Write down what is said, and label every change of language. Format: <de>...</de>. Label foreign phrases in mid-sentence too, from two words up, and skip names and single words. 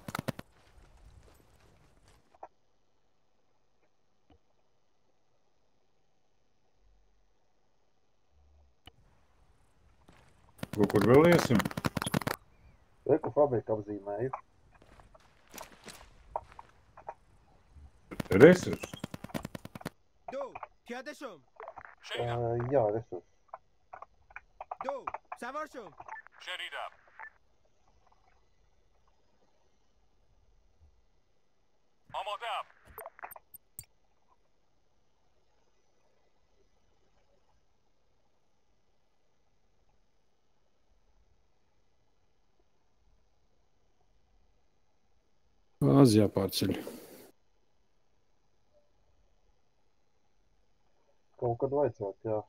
<lv>Ko kur vēl iesim? Reku, fabrika apzīmēju. Resursus.</lv> <fa>دو پیاده شم. شنیدم.</fa> <lv>Jā, resurs.</lv> <fa>دو سوار شم. شنیدم. آماده‌ام.</fa> <lv>Āzijā pārceļ. Kaut kad vajadzētu, jā.</lv>